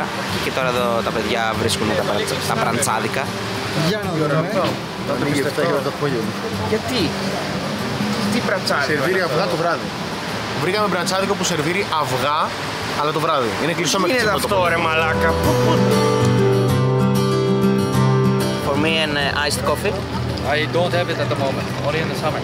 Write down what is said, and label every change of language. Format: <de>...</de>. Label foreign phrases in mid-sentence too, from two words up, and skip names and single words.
<el>Και τώρα εδώ τα παιδιά βρίσκουν τα μπραντσάδικα. Για να δούμε. Θα τρώγει 7 για το απόγευμα. Γιατί? Τι μπραντσάδικο? Σερβίρει αυγά το βράδυ. Βρήκαμε μπραντσάδικο που σερβίρει αυγά, αλλά το βράδυ. Είναι κλειστό με είναι αυτό ρε μαλάκα.</el> <en>For me and iced coffee. I don't have it at the moment, only in the summer.</en>